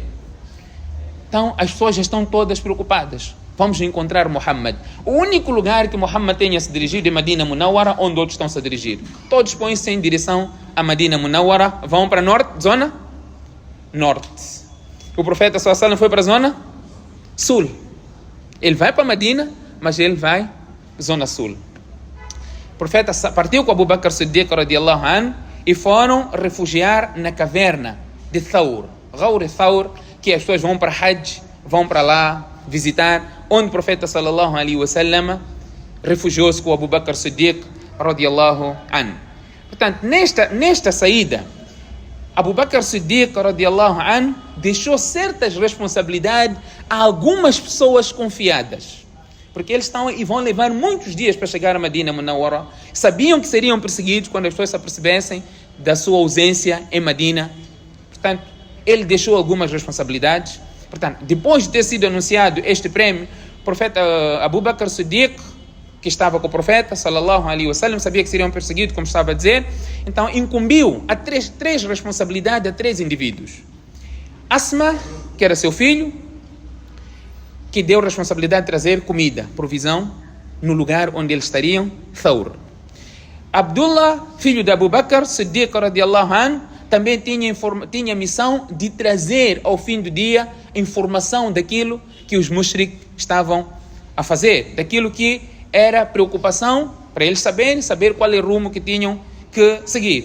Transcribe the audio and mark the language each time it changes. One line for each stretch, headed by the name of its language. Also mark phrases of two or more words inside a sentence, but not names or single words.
Portuguese: Então as pessoas já estão todas preocupadas. Vamos encontrar Muhammad. O único lugar que Muhammad tenha se dirigido é Medina Munawwara, onde outros estão se a dirigir. Todos põem-se em direção a Medina Munawwara, vão para norte, zona norte. O profeta
Arabic: صلى الله عليه وسلم
Portuguese: foi para a zona sul. Ele vai para Medina, mas ele vai zona sul. O profeta partiu com Abu Bakr Siddiq
Arabic: رضي الله عنه
Portuguese: e foram refugiar na caverna de Thawr. Ghawr Thawr, que as pessoas vão para Hajj, vão para lá visitar, onde o profeta
Arabic: صلى الله عليه وسلم
Portuguese: refugiou-se com Abu Bakr Siddiq
Arabic: رضي الله عنه.
Portuguese: Portanto, nesta saída, Abu Bakr Siddiq
Arabic: رضي الله عنه
Portuguese: deixou certas responsabilidades a algumas pessoas confiadas, porque eles estão e vão levar muitos dias para chegar a Medina Munawwara. Sabiam que seriam perseguidos quando as pessoas se apercebessem da sua ausência em Medina. Portanto, ele deixou algumas responsabilidades. Portanto, depois de ter sido anunciado este prêmio, o profeta Abu Bakr Siddiq, que estava com o profeta
Arabic: صلى الله عليه وسلم,
Portuguese: sabia que seriam perseguidos, como estava a dizer, então incumbiu a três responsabilidades a 3 indivíduos. Asma, que era seu filho, que deu responsabilidade de trazer comida, provisão, no lugar onde eles estariam, Thawr. Abdullah, filho de Abu Bakr Siddiq
Arabic: رضي الله عنه,
Portuguese: também tinha a missão de trazer ao fim do dia informação daquilo que os mushrik estavam a fazer, daquilo que era preocupação para eles saber qual é o rumo que tinham que seguir.